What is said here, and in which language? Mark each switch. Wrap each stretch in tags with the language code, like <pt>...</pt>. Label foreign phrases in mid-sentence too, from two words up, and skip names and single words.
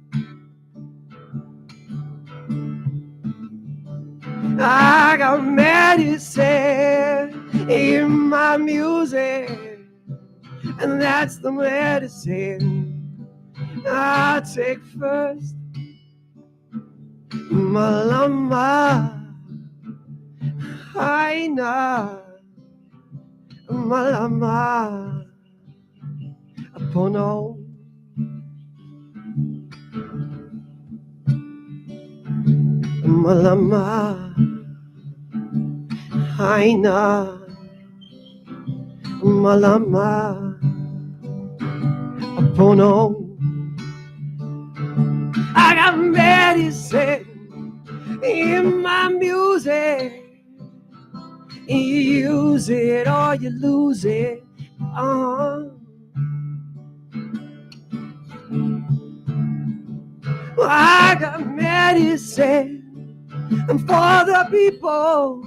<en>I got medicine in my music, and that's the medicine I take first.</en> <haw>Malama Haina Malama Apono. Malama Haina Malama Apono.</haw> <en>I got medicine in my music. You use it or you lose it. I got medicine for the people.</en>